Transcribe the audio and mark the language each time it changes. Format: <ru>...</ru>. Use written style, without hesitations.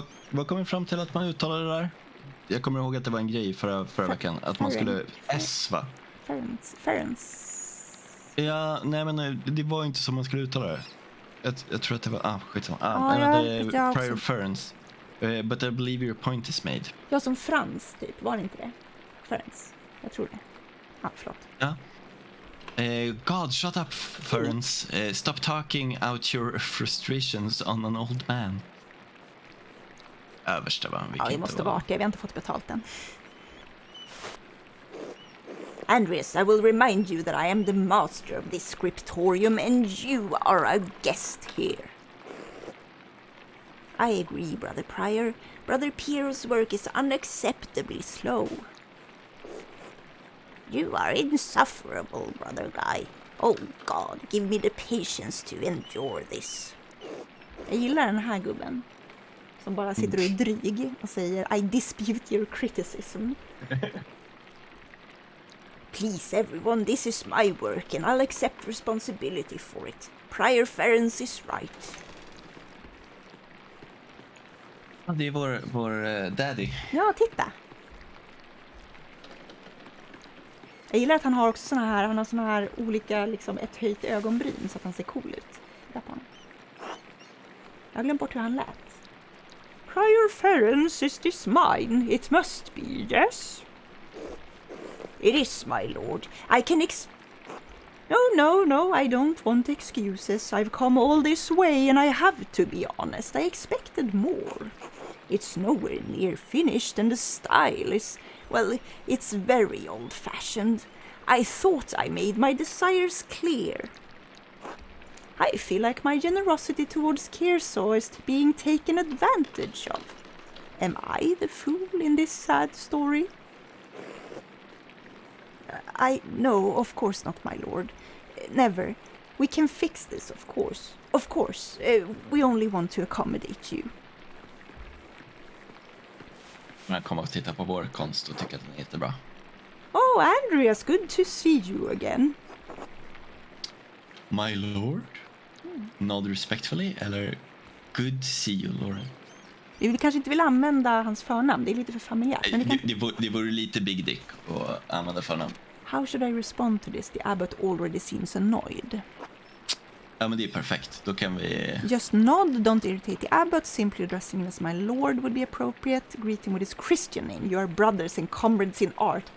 <sv>Vad kom vi fram till att man uttalade det där? Jag kommer ihåg att det var en grej förra veckan. Att man skulle... S, va? Ferens. Ja, nej men det var inte som man skulle uttala det. Jag tror att det var... skitsamma. Prior Ferens.</sv> <en>But I believe your point is made.</en> <sv>Ja, som Frans, typ. Var det inte det? Ferens. Jag tror det. Förlåt.</sv> <en>Ja. God, shut up, Ferens. Stop talking out your frustrations on an old man.</en> <sv>Översta, va? Ja, det måste vara det. Vi har inte fått betalt än.</sv> <en>Andreas, I will remind you that I am the master of this scriptorium and you are a guest here. I agree, Brother Prior. Brother Piero's work is unacceptably slow. You are insufferable, Brother Guy. Oh God, give me the patience to endure this.</en> <sv>Jag gillar den här gubben. Som bara sitter och är dryg och säger</sv> <en>I dispute your criticism. Please everyone, this is my work and I'll accept responsibility for it. Prior Ferens is right.</en> <sv>Ja, det är vår daddy. Ja, titta. Jag gillar att han har också såna här olika, liksom ett höjt ögonbryn så att han ser cool ut. Där på honom. Jag har glömt bort hur han lät.</sv> <en>Prior Ferens, is this mine? It must be, yes? It is, my lord. I can No, I don't want excuses. I've come all this way and I have to be honest. I expected more. It's nowhere near finished and the style is, well, it's very old-fashioned. I thought I made my desires clear. I feel like my generosity towards Kearsarge is being taken advantage of. Am I the fool in this sad story? No, of course not, my lord. Never. We can fix this, of course. Of course. We only want to accommodate you.</en> <sv>Jag kommer att titta på vår konst och tycka att den är jättebra.</sv> <en>Oh, Andreas, good to see you again. My lord? Nod respectfully, eller good to see you, Lauren?</en> <sv>Vi kanske inte vill använda hans förnamn, det är lite för familjärt. Men det vore lite</sv> <en>big dick</en> <sv>att använda förnamn.</sv> <en>How should I respond to this? The abbot already seems annoyed.</en> <sv>Ja, men det är perfekt. Då kan vi...</sv> <en>Just nod, don't irritate the abbot. Simply addressing him as my lord would be appropriate. Greet him with his Christian name. You are brothers and comrades in art.</en>